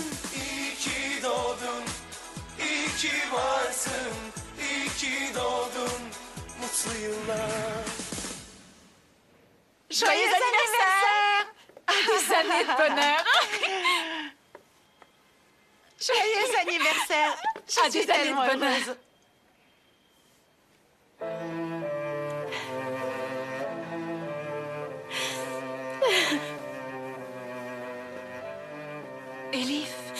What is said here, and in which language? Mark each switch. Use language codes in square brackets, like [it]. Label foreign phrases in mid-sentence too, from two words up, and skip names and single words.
[tr] İyi ki doğdun, iyi ki varsın, iyi ki doğdun mutlu yıllar. [fr] Joyeux anniversaire! Des années de bonheur. Joyeux anniversaire! Je suis Des années de tellement bonheur. heureuse. Elif.